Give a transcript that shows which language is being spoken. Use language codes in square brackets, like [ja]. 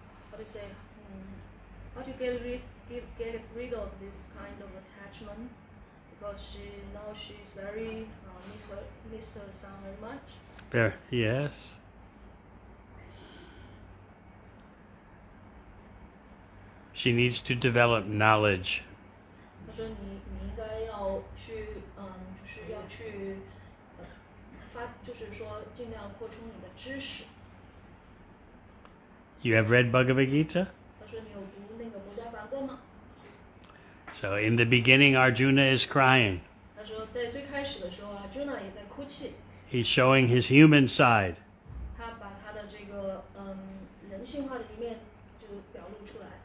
[en] How to say, how to get rid of this kind of attachment, because she's very miss her son very much. There, yes. She needs to develop knowledge. [zh] 他说你应该要去就是要去就是说尽量扩充你的知识。 [en] You have read Bhagavad Gita? [zh] 他说你有读那个博家梵歌吗？ [en] So in the beginning, Arjuna is crying. [zh] 他说在最开始的时候啊，Arjuna也在哭泣。 [en] He's showing his human side. [zh] 他把他的这个人性化的一面就表露出来。